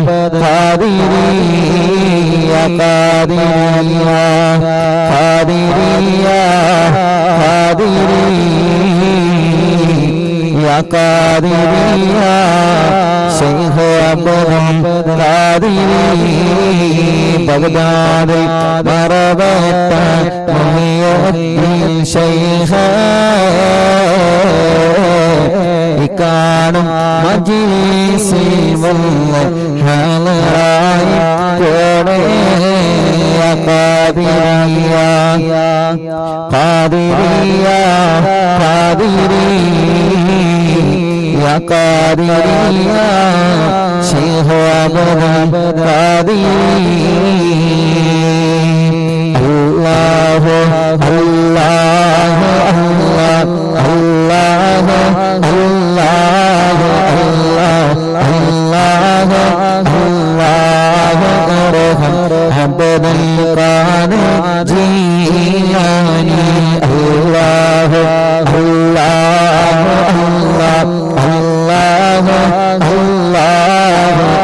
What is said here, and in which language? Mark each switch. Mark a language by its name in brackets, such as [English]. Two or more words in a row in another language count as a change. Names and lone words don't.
[Arabic] القادريا قادريا قادريا قادريا قادريا شيخ عبد القادريا بغداد مربت محي الدين شيخ [Malayalam] കാണും മജ്‌ലിസിൽ വന്ന് ഹളറായി കോടേ ഖാദിരിയ [Arabic] قادريا قادريا قادريا شيخ عبد قادري الله الله الله الله عبد القادر جيلاني الله الله الله الله الله